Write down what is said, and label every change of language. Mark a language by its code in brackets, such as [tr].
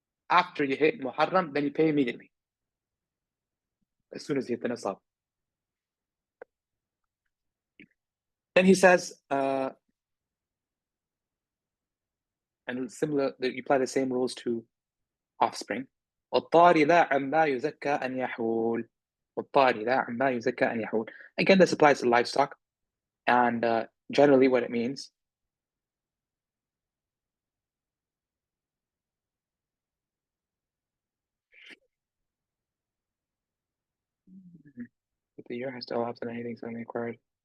[en] After you hit Muharram, then you pay immediately. As soon as you hit the nisab. Then he says, and similar, you apply the same rules to offspring. [ar] والطاري لا عما يزكى أن يحول. والطاري لا عما يزكى أن يحول. [en] Again, this applies to livestock. And generally what it means that the year has to allow anything suddenly acquired.